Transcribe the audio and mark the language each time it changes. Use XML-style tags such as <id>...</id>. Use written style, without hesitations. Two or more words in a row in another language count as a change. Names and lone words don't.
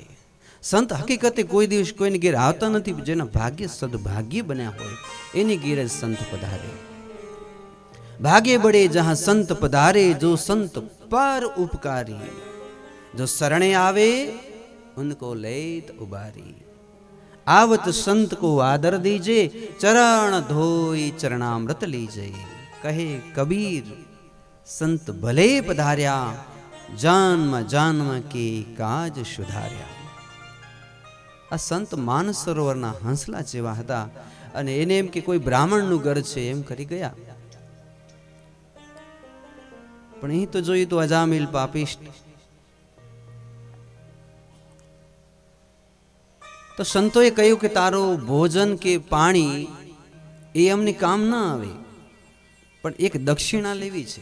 <gu>સંત હકીકતે કોઈ દિવસ કોઈને ઘેર આવતા નથી, જેના ભાગ્ય સદભાગ્ય બન્યા હોય એની ઘેર જ સંત પધારે.</gu> <hi>भाग्य बळे जहां संत पधारे, जो संत पर उपकारी, जो शरणे आवे ઉनको लेत उबारी. आवत संत को आदर दीजे, चरण धोई चरणामृत लीजे. कहे कबीर संत भले पधार्या, जन्म जन्म के काज सुधार्या.</hi> <gu>આ સંત માનસ સરોવરના હંસલા જેવા હતા, અને એને એમ કે કોઈ બ્રાહ્મણનું ઘર છે એમ કરી ગયા. પણ અહીં તો જોયું તો અજામિલ પાપિષ્ટ. તો સંતોએ કહ્યું કે તારો ભોજન કે પાણી એ અમને કામ ના આવે, પણ એક દક્ષિણા લેવી છે.</gu>